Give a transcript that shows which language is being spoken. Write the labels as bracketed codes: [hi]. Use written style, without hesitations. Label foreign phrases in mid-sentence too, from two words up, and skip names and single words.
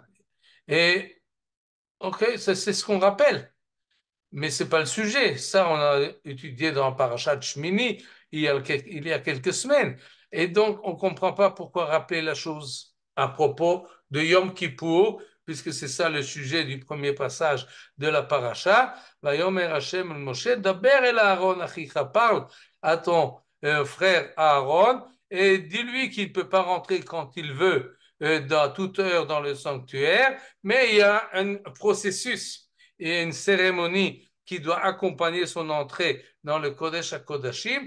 [fr] Et, ok, c'est ce qu'on rappelle. Mais c'est pas le sujet. Ça, on a étudié dans Parashat Shmini il y a quelques semaines. Et donc, on comprend pas pourquoi rappeler la chose à propos de Yom Kippour, puisque c'est ça le sujet du premier passage de la Parasha. [he] ויאמר השם אל משה דבר אל אהרן אחיך, [fr] parle à ton frère Aaron et dis-lui qu'il peut pas rentrer quand il veut, dans toute heure dans le sanctuaire, mais il y a un processus et une cérémonie qui doit accompagner son entrée dans le [he] קודש הקודשים.